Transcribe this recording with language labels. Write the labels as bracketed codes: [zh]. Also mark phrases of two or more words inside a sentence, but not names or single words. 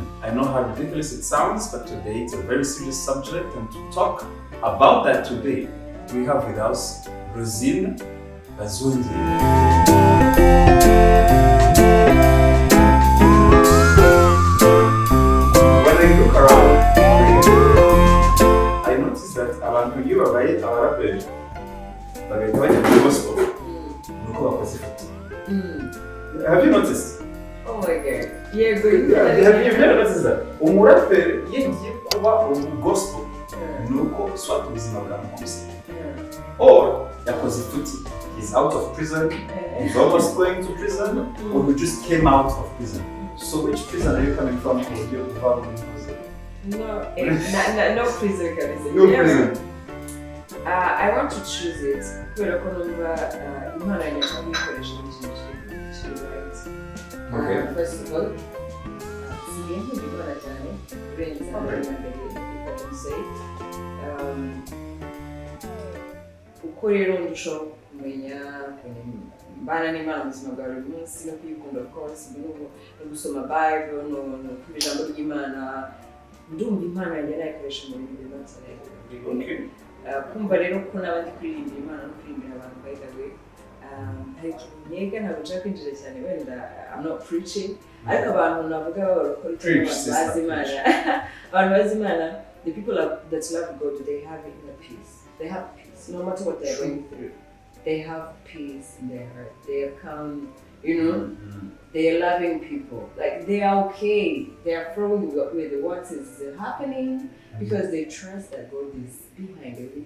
[en] I know how ridiculous it sounds, but today it's a very serious subject, and to talk about that today, we have with us Rosine. When I look around, I notice that [rw] abantu iyo babaye abaraperi bagahita bajya muri gospel nuko bakoze ifoto. [en] Have you noticed? Oh my god. Yeah, good. Have you never noticed that? [rw] Umuraperi iyo agiye kuba gospel nuko swat ubuzima bwamukomse. Or yakoze ifuti. [en] He's out of prison, he's almost going to prison, or he just came out of prison. So which prison are you coming from? No prison can I say. No prison. I want to choose it. Okay. First of all, if I can say. [rw] Uko rero ndushaho kumenya mbana n'Imana mu buzima bwa buri munsi no kwikunda, [en] of course, [rw] no gusoma Bible, no kumva ijambo ry'Imana, ndumva Imana yanjye nayikoresha mu bintu bitandukanye. Kumva rero ko n'abandi kuririmbira Imana no kuririmbira abantu [en] by the way, [rw] hari ikintu nyega ntabwo nshaka kwinjira cyane, wenda [en] I'm not preaching, [rw] ariko abantu navuga bakora icyo bazi Imana, abantu bazi Imana, [en] the people that love God, they have inner peace. They have peace, no matter what they're going through. They have peace in their heart. They are calm, They are loving people. Like, they are okay. They are flowing with what is happening because they trust that God is behind everything.